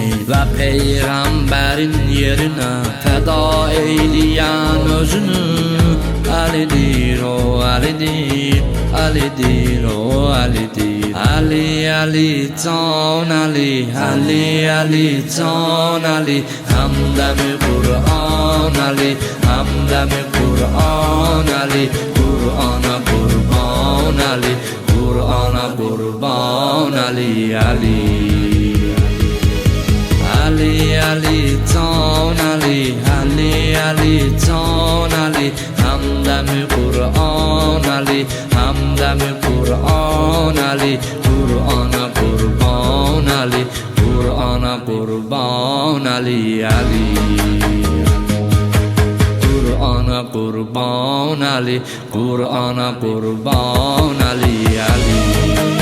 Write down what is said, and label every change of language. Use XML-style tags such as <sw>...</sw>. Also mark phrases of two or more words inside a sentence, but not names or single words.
<az>Və Peyğəmbərin yerinə fəda eyləyən özünü. Alidir o Alidir, Alidir o Alidir. Ali Ali can Ali, Ali Ali can Ali.</az> <tr>Hamdemi Kur'an Ali, hamdemi Kur'an Ali. Kur'an'a kurban Ali, Kur'an'a kurban Ali Ali. Ali Ali can Ali, Ali Ali can Ali. Hamdemi Kur'an Ali, hamdemi Kur'an Ali. Kur'an'a kurban Ali, Kur'an'a kurban Ali Ali. Kur'an'a kurban Ali, Kur'an'a kurban Ali Ali.</tr>